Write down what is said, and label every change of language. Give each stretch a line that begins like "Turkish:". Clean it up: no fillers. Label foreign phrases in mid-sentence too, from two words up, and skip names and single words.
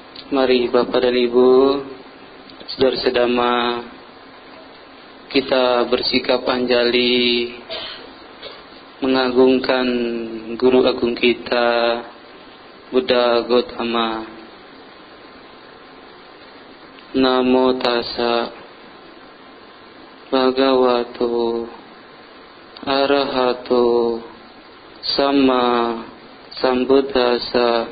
Indonesian: Mari Bapak dan Ibu, saudara sedama, kita bersikap anjali mengagungkan Guru Agung kita, Buddha Gautama.
Pali: Namo tassa bhagavato arahato sama sambuddhassa.